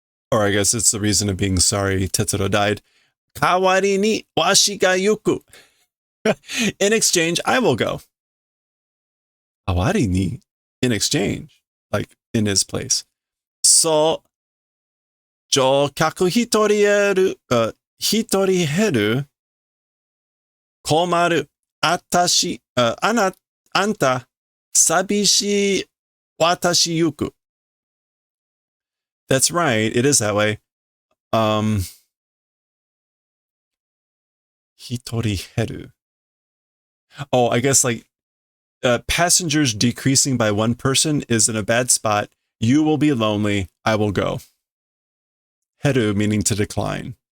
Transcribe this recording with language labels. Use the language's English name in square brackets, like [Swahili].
[English] Or I guess it's the reason of being sorry. Tetero died. [Japanese] Kawari ni washi ga yuku. [English] In exchange, I will go. [Japanese] Kawari ni, [English] in exchange, like in his place. [Japanese] So, 乗客一人減る困るあたし、あんた寂しい私ゆく [English] That's right, it is that way. [Japanese] 一人減る [English] Oh, I guess like passengers decreasing by one person is in a bad spot. You will be lonely. I will go. Heru meaning to decline.